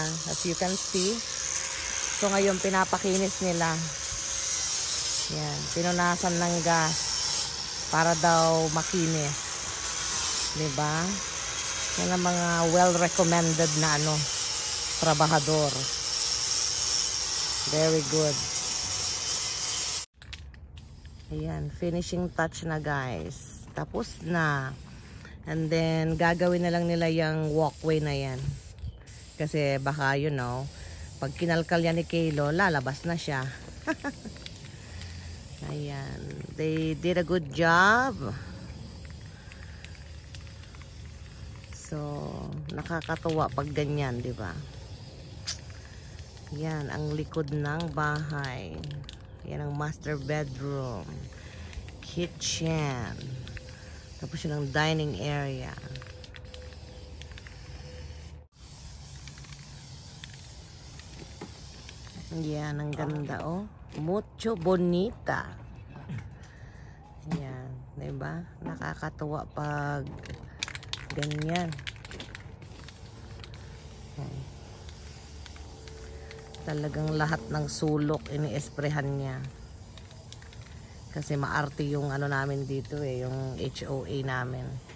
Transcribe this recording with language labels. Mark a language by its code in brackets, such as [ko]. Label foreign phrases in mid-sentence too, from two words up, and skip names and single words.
[en] As you can see. [tl] So ngayon, pinapakinis nila. Yan, pinunasan ng gas para daw makinis. Diba? Yan ang mga well-recommended na trabahador. [en] Very good. [tl] Ayan, [en] finishing touch [tl] na guys. Tapos na. And then, gagawin na lang nila yung walkway na yan. Kasi baka, pag kinalkal yan ni Kaylo, lalabas na siya. Ayan. [en] They did a good job. So, [tl] nakakatuwa pag ganyan, di ba? Yan, ang likod ng bahay. Yan ang [en] master bedroom. [tl] Kitchen. Tapos yun ang [en] dining area. [tl] Yan, ang ganda, oh. [es] Mucho bonita. [tl] Yan, diba? Nakakatuwa pag ganyan. Okay. Talagang lahat ng sulok ini-esprehan niya. Kasi maarte yung namin dito yung HOA namin.